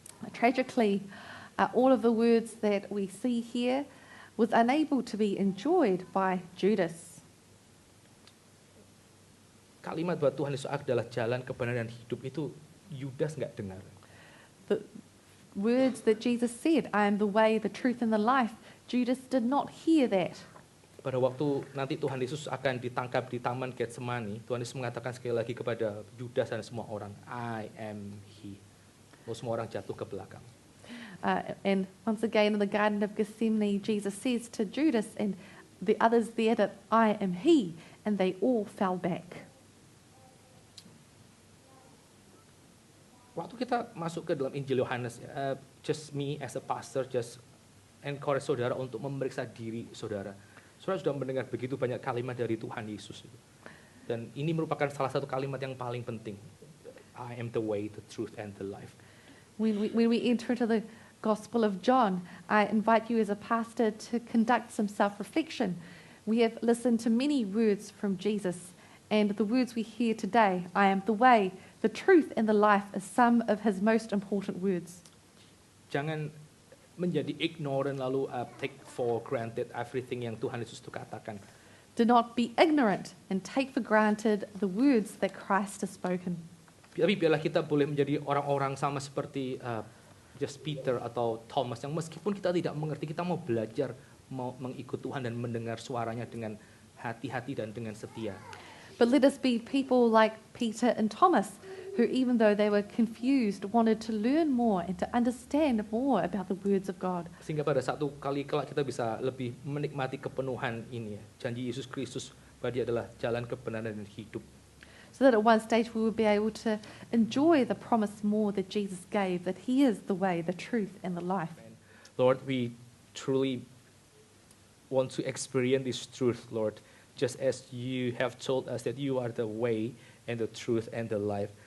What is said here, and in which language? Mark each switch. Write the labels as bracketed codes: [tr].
[en] Tragically, all of the words that we see here was unable to be enjoyed by Judas. [id] Kalimat bahwa Tuhan Yesus adalah jalan, kebenaran, dan hidup itu Yudas nggak dengar. [en] The words that Jesus said, I am the way, the truth, and the life, Judas did not hear that. [id] Pada waktu nanti Tuhan Yesus akan ditangkap di Taman Getsemani, Tuhan Yesus mengatakan sekali lagi kepada Yudas dan semua orang, [en] I am he. [id] Lalu semua orang jatuh ke belakang. [en] And once again in the Garden of Gethsemane, Jesus says to Judas and the others there that I am he, and they all fell back. [id] Waktu kita masuk ke dalam Injil Yohanes, [en] just me as a pastor, just encourage [id] saudara untuk memeriksa diri saudara. Saudara sudah mendengar begitu banyak kalimat dari Tuhan Yesus. Dan ini merupakan salah satu kalimat yang paling penting. [en] I am the way, the truth, and the life. When we enter into the Gospel of John, I invite you as a pastor to conduct some self-reflection. We have listened to many words from Jesus, and the words we hear today, I am the way, the truth, and the life, are some of his most important words. [id] Jangan menjadi ignorant lalu [en] take for granted everything [id] yang Tuhan Yesus itu katakan. [en] Do not be ignorant and take for granted the words that Christ has spoken. [id] Tapi biarlah kita boleh menjadi orang-orang sama seperti just Peter atau Thomas yang meskipun kita tidak mengerti, kita mau belajar, mau mengikut Tuhan dan mendengar suaranya dengan hati-hati dan dengan setia. [en] But let us be people like Peter and Thomas, who even though they were confused, wanted to learn more and to understand more about the words of God. [id] Sehingga pada satu kali kelak kita bisa lebih menikmati kepenuhan ini, janji Yesus Kristus bahwa Dia adalah jalan kebenaran dan hidup. [en] So that at one stage we will be able to enjoy the promise more that Jesus gave, that he is the way, the truth, and the life. Lord, we truly want to experience this truth, Lord, just as you have told us that you are the way and the truth and the life.